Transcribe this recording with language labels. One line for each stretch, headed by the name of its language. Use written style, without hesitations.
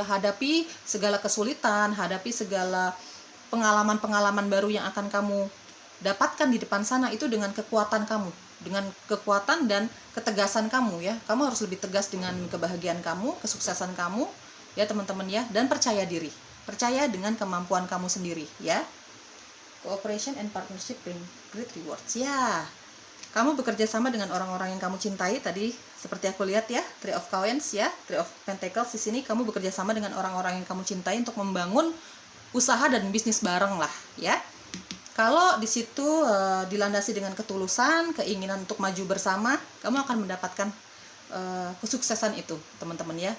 Indonesian: Hadapi segala kesulitan, hadapi segala pengalaman-pengalaman baru yang akan kamu dapatkan di depan sana itu dengan kekuatan kamu, dengan kekuatan dan ketegasan kamu ya. Kamu harus lebih tegas dengan kebahagiaan kamu, kesuksesan kamu ya teman-teman ya. Dan percaya diri, percaya dengan kemampuan kamu sendiri ya.
English: Cooperation and partnership bring great rewards ya.
Indonesian: Kamu bekerja sama dengan orang-orang yang kamu cintai tadi, seperti aku lihat ya, Three of Coins ya, Three of Pentacles di sini. Kamu bekerja sama dengan orang-orang yang kamu cintai untuk membangun usaha dan bisnis bareng lah ya. Kalau di situ dilandasi dengan ketulusan, keinginan untuk maju bersama, kamu akan mendapatkan kesuksesan itu teman-teman ya.